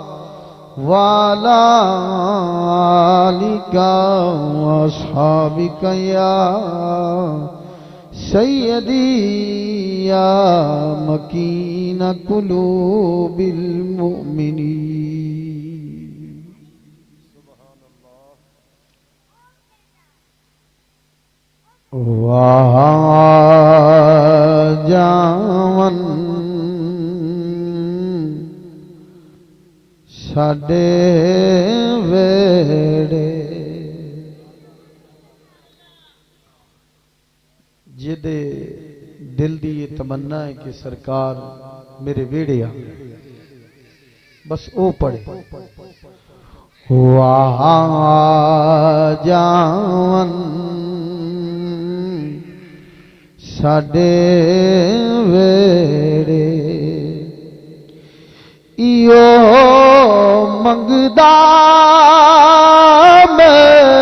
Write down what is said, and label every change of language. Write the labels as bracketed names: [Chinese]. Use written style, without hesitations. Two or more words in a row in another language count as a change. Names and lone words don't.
[Arabic] وعلى آلك وأصحابك يا سيدي يا مكين قلوب المؤمنين جاون [Punjabi] ساڈے ویڑے جدے دل دی یہ تمنا ہے کہ سرکار میرے ویڑے آ بس او پڑھے جاون ساڈے ویڑے ایو منگدا میں